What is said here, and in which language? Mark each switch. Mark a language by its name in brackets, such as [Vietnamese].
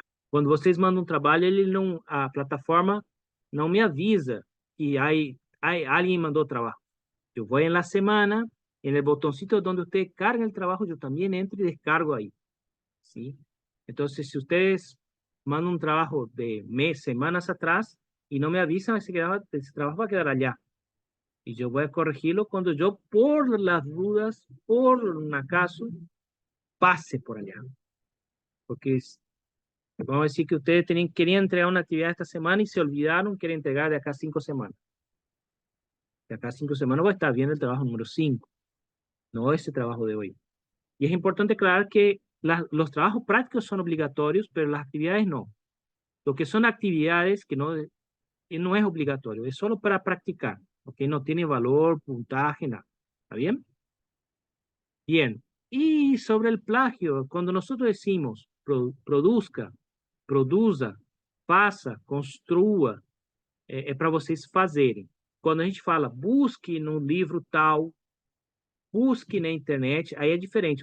[Portuguese] Quando vocês mandam um trabalho, a plataforma não me avisa que alguém mandou trabalho. Eu vou na semana, no botoncito onde você carga o trabalho, eu também entro e descargo aí. [Spanish] ¿Sí? [Portuguese] Então, se vocês mandam um trabalho de semanas atrás e não me avisam, esse trabalho vai [Spanish] quedar allá. Y yo voy a corregirlo cuando yo, por las dudas, por un acaso, pase por allá. Porque vamos a decir que ustedes querían entregar una actividad esta semana y se olvidaron, quieren entregar de acá 5 semanas. De acá 5 semanas voy a estar viendo el trabajo número 5, no ese trabajo de hoy. Y es importante aclarar que los trabajos prácticos son obligatorios, pero las actividades no. Lo que son actividades que no y no es obligatorio, es solo para practicar, ¿ok? No tiene valor, puntaje, nada. ¿Está bien? Bien. Y sobre el plagio, cuando nosotros decimos produzca, [Portuguese] produza, faça, construa, é para vocês fazerem. Quando a gente fala busque no livro tal, busque na internet, aí é diferente.